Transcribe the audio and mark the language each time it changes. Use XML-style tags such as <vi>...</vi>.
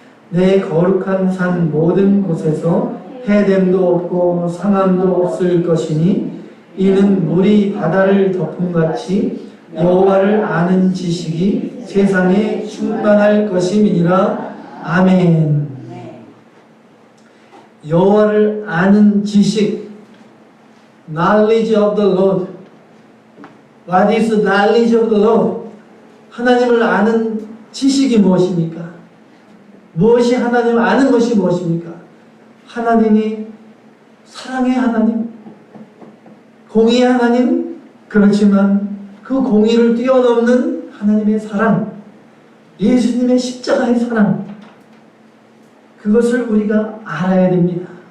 <ko>내 거룩한 산 모든 곳에서 해됨도 없고 상함도 없을 것이니 이는 물이 바다를 덮음같이 여호와를 아는 지식이 세상에 충만할 것임이니라. 아멘. 여호와를 아는 지식,</ko> <en>knowledge of the Lord. What is the knowledge of the Lord?</en> <ko>하나님을 아는 지식이 무엇입니까? 무엇이 하나님을 아는 것이 무엇입니까? 하나님이 사랑의 하나님, 공의의 하나님, 그렇지만 그 공의를 뛰어넘는 하나님의 사랑, 예수님의 십자가의 사랑, 그것을 우리가 알아야 됩니다.</ko>